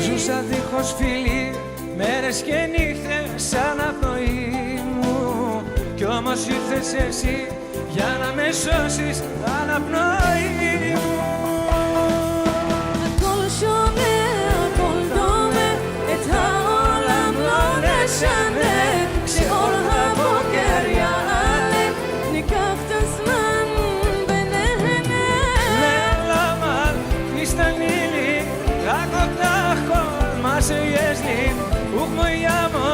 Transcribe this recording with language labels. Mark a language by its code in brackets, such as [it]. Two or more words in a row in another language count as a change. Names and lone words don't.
[el] Ζούσα δίχως φίλοι μέρες και νύχτες σαν απνοή μου, κι όμως ήρθες εσύ για να με σώσεις αναπνοή μου. [he] הכל שונה, הכל דומה, את העולם לא נשנה. כשאור הבוקר ייעלם, ניקח את הזמן ונהנה. לעולם אל תשתני לי, רק אותך כל מה שיש לי, וכמו ים